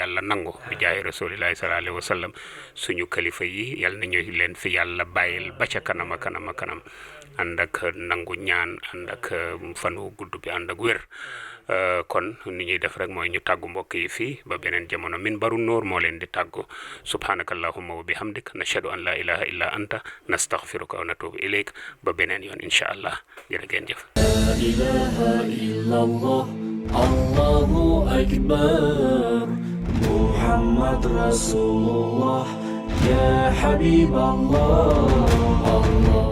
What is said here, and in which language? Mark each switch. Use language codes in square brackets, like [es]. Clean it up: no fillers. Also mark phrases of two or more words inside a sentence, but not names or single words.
[wo] yàlla nangu bi jaay [ar] رسول الله صلى الله عليه وسلم [wo] suñu kalifa yi yal na ñu leen fi yàlla bàyyil ba ca kanam a kanam ànd ak nangu ñaan ànd ak fanu gudd bi ànd ak wér kon ni ñuy def rek mooy ñu tàggu mbokk yi fii ba beneen jamono Minbaru Nuur moo leen di tàggu [ar] سبحانك اللهم وبحمدك نشهد أن لا إله إلا أنت نستغفرك ونتوب إليك [wo] ba beneen yoon [ar] إن شاء الله [wo] jërë ngeen jëf. [ar] لا إله إلا الله الله أكبر محمد رسول الله يا حبيب الله